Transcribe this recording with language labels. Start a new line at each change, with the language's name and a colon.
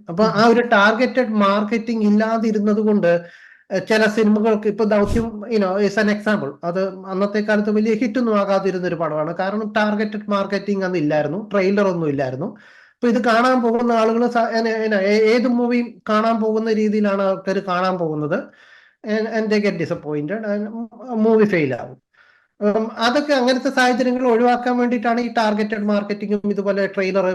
Malayalam: അപ്പൊ ആ ഒരു ടാർഗറ്റഡ് മാർക്കറ്റിംഗ് ഇല്ലാതിരുന്നത് കൊണ്ട് ചില സിനിമകൾക്ക് ഇപ്പൊ ദൗത്യം
English: Is an example.
Malayalam: അത് അന്നത്തെ കാലത്ത് വലിയ ഹിറ്റ് ഒന്നും ആകാതിരുന്ന ഒരു പടമാണ്. കാരണം ടാർഗറ്റഡ് മാർക്കറ്റിംഗ് അന്ന് ഇല്ലായിരുന്നു, ട്രെയിലർ ഒന്നും ഇല്ലായിരുന്നു. അപ്പൊ ഇത് കാണാൻ പോകുന്ന ആളുകൾ ഏത് മൂവിയും കാണാൻ പോകുന്ന രീതിയിലാണ് ആൾക്കാർ കാണാൻ പോകുന്നത്.
English: and they get disappointed,
Malayalam: movie fail ആവും. അതൊക്കെ അങ്ങനത്തെ സാഹചര്യങ്ങൾ ഒഴിവാക്കാൻ വേണ്ടിയിട്ടാണ് ഈ ടാർഗറ്റഡ് മാർക്കറ്റിംഗും ഇതുപോലെ ട്രെയിലർ.